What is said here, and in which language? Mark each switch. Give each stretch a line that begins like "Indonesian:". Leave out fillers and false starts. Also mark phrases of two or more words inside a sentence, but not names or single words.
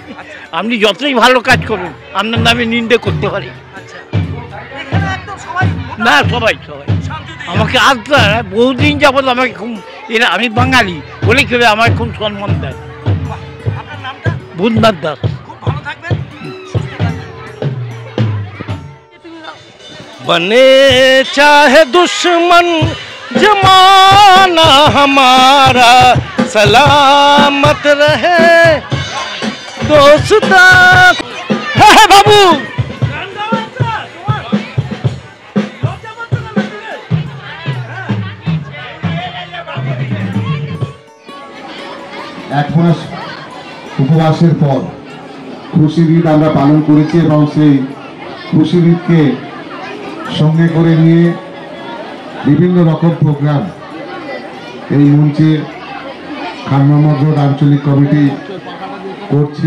Bangla: আপনি যতই ভালো কাজ করুন, আপনার নামে নিন্দে করতে পারি এখানে একদম সবাই না। সবাই আমাকে আসতে বহুদিন যাবত আমাকে খুব, এরা আমি বাঙালি বলে কেউ আমাকে খুব সম্মান দেয়। আপনার নামটা? বুধনাথ দাস। খুব ভালো থাকবেন।
Hindi: बने चाहे दुश्मन जमाना हमारा, सलामत रहे दोस्ता। है बाबू
Bangla: এক মাস উপবাসের পর খুশির ঈদ আমরা পালন করেছি এবং সেই খুশির ঈদকে সঙ্গে করে নিয়ে বিভিন্ন রকম প্রোগ্রাম এই মঞ্চে খান মোহাম্মদ রোড আঞ্চলিক কমিটি করছে।